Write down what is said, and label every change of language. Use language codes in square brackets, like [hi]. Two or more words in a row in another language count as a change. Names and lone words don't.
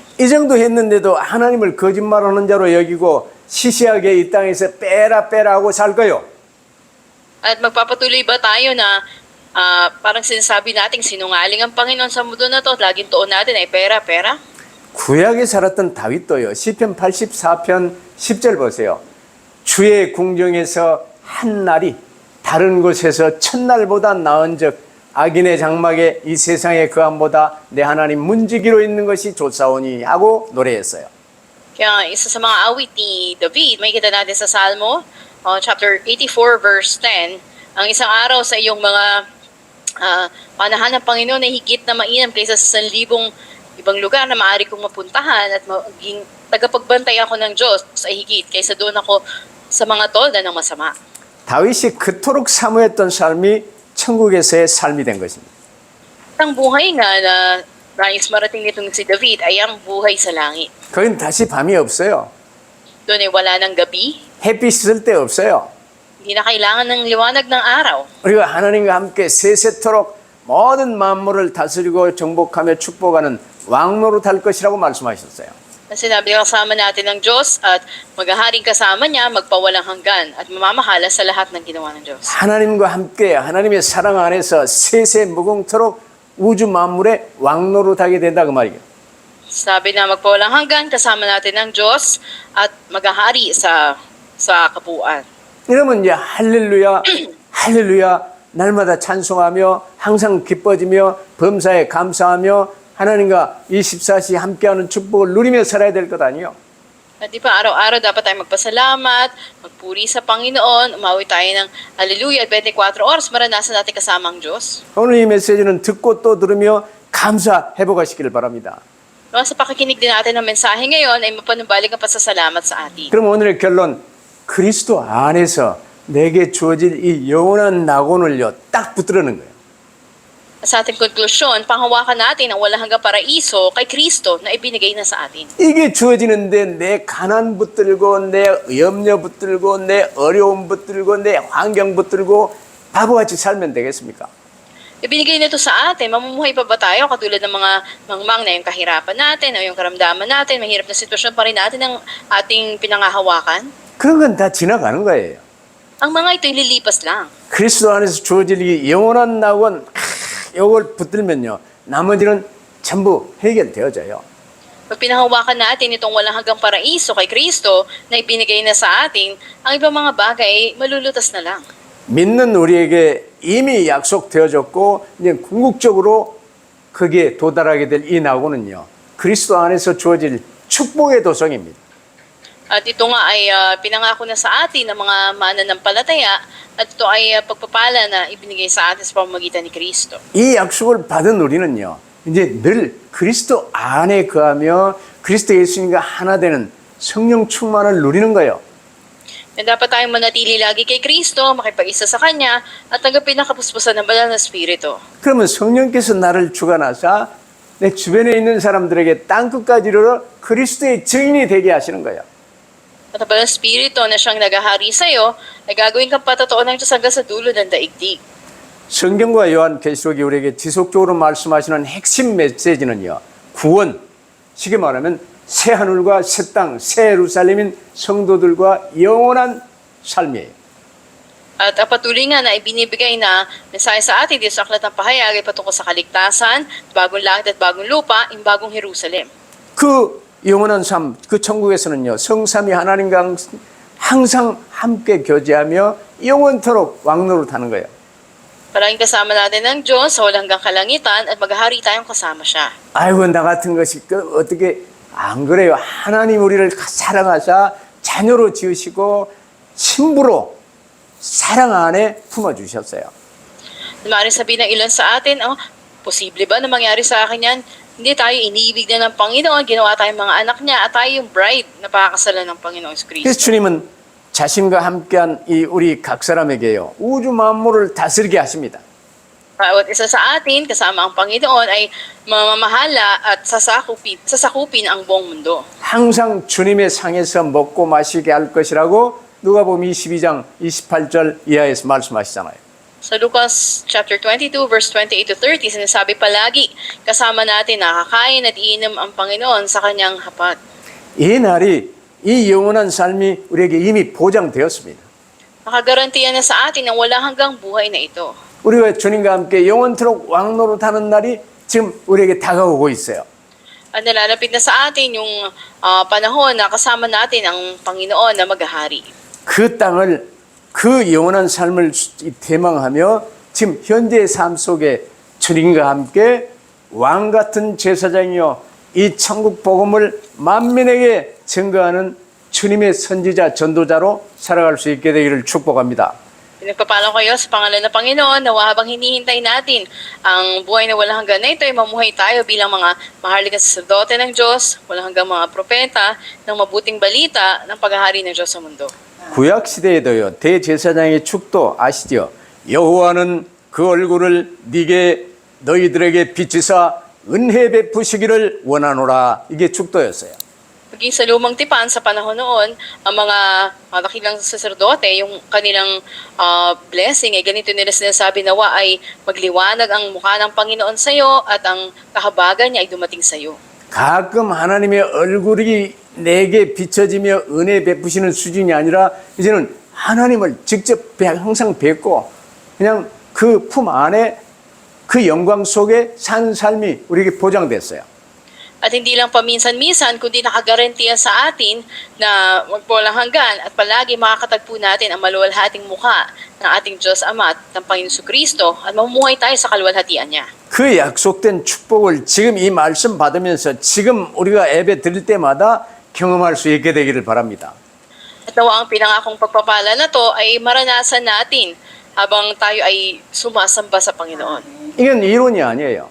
[ko] 이 정도 했는데도 하나님을 거짓말하는 자로 여기고 시시하게 이 땅에서 빼라 하고 살 거예요. [tl] At magpapatuloy ba tayo na parang sinasabi nating sinungaling ang Panginoon sa mundo na to, laging tuon natin ay pera. [ko] 구약에 살았던 다윗도요. 시편 84편 10절 보세요. 주의 궁정에서 한 날이 다른 곳에서 첫날보다 나은즉 악인의 장막에 이 세상의 거함보다 내 하나님 문지기로 있는 것이 좋사오니 하고 노래했어요. [tl] Kaya isa sa mga awit ni David, may kita natin sa Salmo, [en] chapter 84 verse 10, [tl] ang isang araw sa iyong mga panahan ng Panginoon ay higit na mainam kaysa sa 1,000 ibang lugar na maaari kong mapuntahan at maging tagapagbantay ako ng Diyos ay higit kaysa doon ako sa mga tolda ng masama. [ko] 다윗이 그토록 사모했던 삶이 천국에서의 삶이 된 것입니다. [tl] Ang buhay nga na nais marating nitong si David ay ang buhay sa langit. [ko] 거긴 다시 밤이 없어요. [tl] Doon ay wala ng gabi, [ko] 햇빛 있을 때 없어요. [tl] hindi na kailangan ng liwanag ng araw. [ko] 우리가 하나님과 함께 세세토록 모든 만물을 다스리고 정복하며 축복하는 왕노릇 할 것이라고 말씀하셨어요. [tl] Sinabi kasama natin ng Diyos at maghaharing kasama niya magpawalang hanggan at mamamahala sa lahat ng ginawa ng Diyos. [ko] 하나님과 함께 하나님의 사랑 안에서 세세 무궁토록 우주 만물에 왕노릇하게 된다 그 말이에요. [tl] Sabi na magpawalang hanggan kasama natin ng Diyos at maghahari sa kabuuan. [ko] 이러면 이제 할렐루야 할렐루야 날마다 찬송하며 항상 기뻐지며 범사에 감사하며 하나님과 24시 함께하는 축복을 누리며 살아야 될 것 아니에요? [tl] At di ba araw-araw dapat tayo magpasalamat, magpuri sa Panginoon, umawi tayo ng hallelujah at 24 oras maranasan natin kasama ang Diyos. [ko] 오늘 이 메시지는 듣고 또 들으며 감사 회복하시기를 바랍니다. [tl] No, sa pakikinig din natin ng mensahe ngayon ay mapanumbalik ang pasasalamat sa atin. [ko] 그럼 오늘의 결론 그리스도 안에서 내게 주어질 이 영원한 낙원을요 딱 붙들어는 거예요. [tl] Sa ating konklusyon, panghawakan natin ang walang hanggang paraiso kay Kristo na ibinigay na sa atin. [ko] 이게 주어지는데 내 가난 붙들고 내 염려 붙들고 내 어려움 붙들고 내 환경 붙들고 바보같이 살면 되겠습니까? [tl] Ibinigay nito sa atin, mamumuhay pa ba tayo katulad ng mga mangmang na yung kahirapan natin o yung karamdaman natin, mahirap na sitwasyon pa rin natin ang ating pinangahawakan? [ko] 그런 건 다 지나가는 거예요. [tl] Ang mga ito'y lilipas lang. [ko] 그리스도 안에서 주어질 이 영원한 낙원 이걸 붙들면요 나머지는 전부 해결되어져요. [tl] Pag pinahawakan natin itong walang hanggang paraiso kay Kristo na ibinigay na sa atin, ang ibang mga bagay malulutas na lang. [ko] 믿는 우리에게 이미 약속되어졌고 이제 궁극적으로 거기에 도달하게 될 이 낙원은요 그리스도 안에서 주어질 축복의 도성입니다. [tl] At ito nga ay pinangako na sa atin ng mga mananampalataya at ito ay pagpapala na ibinigay sa atin sa pamamagitan ni Kristo. [ko] 이 약속을 받은 우리는요 이제 늘 그리스도 안에 거하며 그리스도 예수님과 하나 되는 성령 충만을 누리는 거예요. [tl] Dapat tayong manatili lagi kay Kristo, makipag-isa sa Kanya at tanggapin ang kapuspusan ng banal na Espiritu. [ko] 그러면 성령께서 나를 주관하사 내 주변에 있는 사람들에게 땅끝까지 이르러 그리스도의 증인이 되게 하시는 거예요. [tl] At ang banal na Espiritu na siyang nagahari sa iyo ay gagawin kang patotoo ng Diyos hanggang sa dulo ng daigdig. [ko] 성경과 요한계시록이 우리에게 지속적으로 말씀하시는 핵심 메시지는요. 구원, 쉽게 말하면 새 하늘과 새 땅, 새 예루살렘인 성도들과 영원한 삶이에요. [tl] At ang patuloy nga na ibinibigay na mensahe sa atin dito sa Aklat ng Pahayag ay patungkol sa kaligtasan, bagong langit at bagong lupa, yung bagong Jerusalem. [ko] 그 영원한 삶, 그 천국에서는요. 성삼위 하나님과 항상 함께 교제하며 영원토록 왕노릇하는 거예요. [tl] Palaging kasama natin ng Diyos sa walang hanggang kalangitan at maghahari tayong kasama siya. [ko] 아이고 나 같은 것이 어떻게 안 그래요. 하나님 우리를 사랑하사 자녀로 지으시고 신부로 사랑 안에 품어주셨어요. [tl] Maaaring sabihin ng ilan sa atin, posible ba na mangyari sa akin yan? Hindi tayo iniibig na ng Panginoon, ginawa tayong mga anak niya at tayo yung bride na pakakasalan ng Panginoong Kristo. [ko] 그래서 주님은 자신과 함께한 이 우리 각 사람에게요 우주 만물을 다스리게 하십니다. [tl] Bawat isa sa atin, kasama ang Panginoon, ay mamamahala at sasakupin ang buong mundo. [ko] 항상 주님의 상에서 먹고 마시게 할 것이라고 누가복음 22장 28절 이하에서 말씀하시잖아요. [tl] Sa Lucas [en] chapter 22 verse 28 to 30, [tl] sinasabi palagi, kasama natin nakakain at iinom ang Panginoon sa kanyang hapat. [ko] 이 날이 이 영원한 삶이 우리에게 이미 보장되었습니다. [tl] Nakagarantiyan na sa atin ang walang hanggang buhay na ito. [ko] 우리가 주님과 함께 영원토록 왕노릇하는 날이 지금 우리에게 다가오고 있어요. [tl] At nalalapit na sa atin yung panahon na kasama natin ang Panginoon na maghahari. [ko] 그 땅을 그 영원한 삶을 대망하며 지금 현재의 삶 속에 주님과 함께 왕 같은 제사장이요 이 천국 복음을 만민에게 증거하는 주님의 선지자 전도자로 살아갈 수 있게 되기를 축복합니다. [tl] Pinagpapalo kayo sa pangalan ng Panginoon na habang hinihintay natin ang buhay na walang hanggan na ito ay mamuhay tayo bilang mga mahalagang saserdote ng Diyos, walang hanggang mga propeta ng mabuting balita ng paghahari ng Diyos sa mundo. [ko] 구약 시대에도요 대제사장의 축도 아시죠? 여호와는 그 얼굴을 너희들에게 비추사 은혜 베푸시기를 원하노라. 이게 축도였어요. [tl] Maging sa lumang tipan sa panahon noon, ang mga dakilang saserdote, yung kanilang blessing ay ganito nila sinasabi, nawa ay magliwanag ang mukha ng Panginoon sa iyo at ang kahabagan niya ay dumating sa iyo. [ko] 가끔 하나님의 얼굴이 내게 비춰지며 은혜 베푸시는 수준이 아니라 이제는 하나님을 직접 항상 뵙고 그냥 그 품 안에 그 영광 속에 산 삶이 우리에게 보장됐어요. [tl] At hindi lang paminsan-minsan, kundi nakagarantiya sa atin na magwalang hanggan at palagi makakatagpo natin ang maluwalhating mukha ng ating Diyos Ama at ng Panginoon Kristo at mamuhay tayo sa kaluwalhatian niya. [ko] 그 약속된 축복을 지금 이 말씀 받으면서 지금 우리가 예배 드릴 때마다 경험할 수 있게 되기를 바랍니다. [tl] At nawa ang pinangakong pagpapala na to ay maranasan natin habang tayo ay sumasamba sa Panginoon. [ko] 이건 이론이 아니에요.